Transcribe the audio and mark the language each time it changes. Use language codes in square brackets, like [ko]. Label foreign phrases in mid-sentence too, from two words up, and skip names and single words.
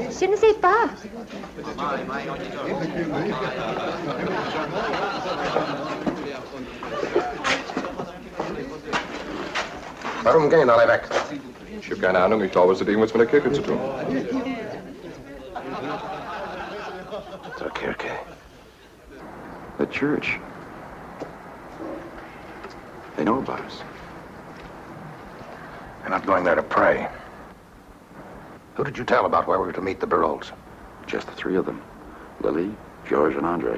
[fr] Je ne sais pas. [de] Warum gehen alle weg? Ich habe keine Ahnung, ich glaube, es hat irgendwas mit der Kirche zu tun. Zur Kirche. [en] The church. They know about us. They're not going there to pray. Who did you tell about where we were to meet the Barolles? Just the three of them. Lily, George, and Andre.